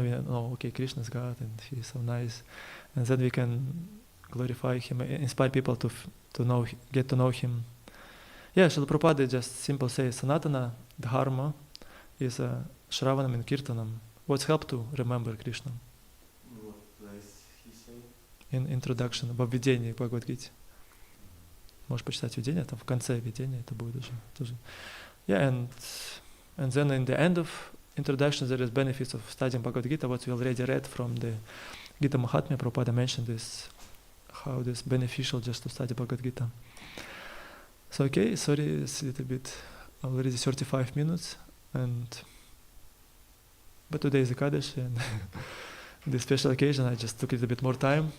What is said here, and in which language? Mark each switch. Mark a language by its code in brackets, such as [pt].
[en] We know, okay, Krishna is God and he is so nice. And then we can glorify him, inspire people to know, get to know him. Yeah, Srila Prabhupada just simple says, Sanatana Dharma is Shravanam and Kirtanam. What's help to remember Krishna? What place he said? In introduction, [ru] во введении к Бхагавад-гите. Можешь почитать введение, там в конце введения это будет тоже. [en] Yeah, and then in the end of introduction there is benefits of studying Bhagavad Gita, what we already read from the Gita Mahatmya. Prabhupada mentioned this, how this beneficial just to study Bhagavad Gita. So okay, sorry, it's a little bit already 35 minutes, but today is Ekadashi and this special occasion I just took a little bit more time.